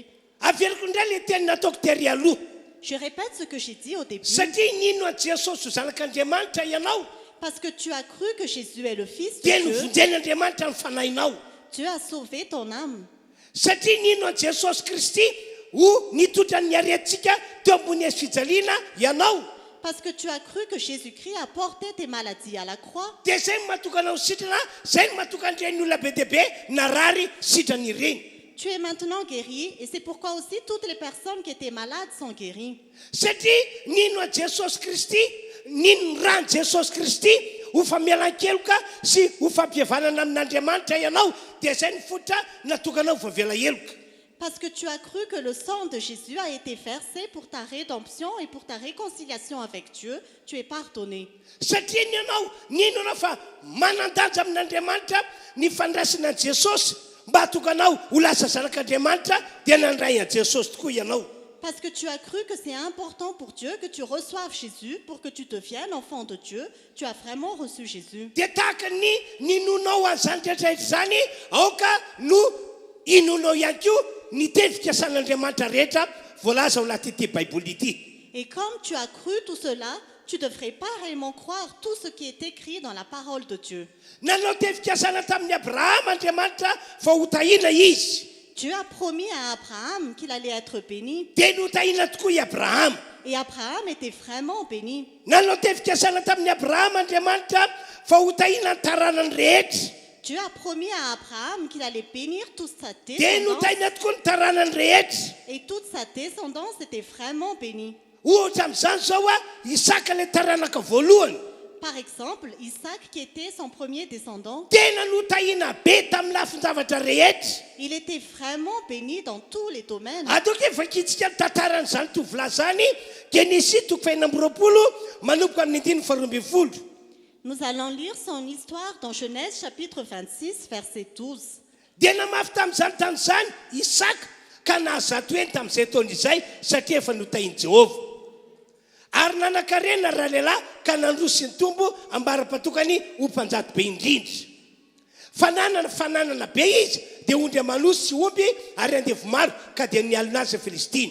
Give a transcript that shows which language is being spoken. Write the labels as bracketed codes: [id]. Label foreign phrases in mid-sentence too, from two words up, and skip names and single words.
[mg] Averiko indray le teny nataoko tery aloha. [fr] Je répète ce que j'ai dit au début. [mg] Satria nino a Jesosy ho zanak'Andriamanitra ianao [fr] Parce que tu as cru que Jésus est le Fils de [mg] dia [fr] Dieu, [mg] novonjen'Andriamanitra ny fanahinao. [fr] Dieu a sauvé ton âme. [mg] Satria nino a Jesosy Kristy ho nitotran'ny aretintsika teo ambony fijaliana ianao. [fr] Parce que tu as cru que Jésus-Christ a porté tes maladies à la croix. [mg] Dia zay no matoka anao sitrana, zay no matoka an'ireny olona be dia be narary sitrany ireny. [fr] Tu es maintenant guéri et c'est pourquoi aussi toutes les personnes qui étaient malades sont guéries. [mg] Satria nino a Jesosy Kristy, nino ny rany Jesosy Kristy ho famelan-keloka sy ho fampihavanana amin'Andriamanitra ianao dia zay ny fototra natokanao voavela heloka. [fr] Parce que tu as cru que le sang de Jésus a été versé pour ta rédemption et pour ta réconciliation avec Dieu, tu es pardonné. [mg] Satria ianao nino anao fa manan-danja amin'Andriamanitra ny fandraisana Jesosy mba atokanao ho lasa zanak'Andriamanitra dia nandray an Jesosy tokoa ianao. [fr] Parce que tu as cru que c'est important pour Dieu que tu reçoives Jésus pour que tu deviennes enfant de Dieu. Tu as vraiment reçu Jésus. [mg] Dia tahaka ny ninonao an'izany rehetrarehetra zany aoka no inonao ihany koa ny teny fikasan'Andriamanitra rehetra voalaza ao anaty Baiboly ity. [fr] Et comme tu as cru tout cela, tu devrais pareillement croire tout ce qui est écrit dans la parole de Dieu. [mg] Nanao teny fikasana tamin'ny Abrahama Andriamanitra fa ho tahina izy. [fr] Dieu a promis à Abraham qu'il allait être béni. [mg] Dia notahina tokoa i Abrahama. [fr] Et Abraham était vraiment béni. [mg] Nanao teny fikasana tamin'ny Abrahama Andriamanitra fa ho tahina ny taranany rehetra. [fr] Dieu a promis à Abraham qu'il allait bénir toute sa [mg] Dia [fr] descendance. [mg] notahina tokoa ny taranany rehetra. [fr] Et toute sa descendance était vraiment bénie. [mg] Ohatra amin'izany zao Isaka le taranaka voalohany. [fr] Par exemple, Isaac, qui était son premier descendant, [mg] Tena notahina be tamin'ny lafin-javatra rehetra. [fr] il était vraiment béni dans tous les domaines. [mg] Ataoko efa kitsika ny tantaran'izany tovolahy zany Genesis 2:20 manomboka amin'ny 1:12. [fr] Nous allons lire son histoire dans Genèse chapitre 26, verset 12. [mg] Dia namafy tamin'izany tany zany Isaka ka nahazato eny tamin'izay taona izay satria efa notahin'i Jehovah. Ary nanan-karena raha lehilahy ka nandroso ny tombo ambara-patokany ho mpanjato be indrindra. Fananana be izy dia ondry amanosy sy omby ary andevo maro ka dia nialona azy Filistina.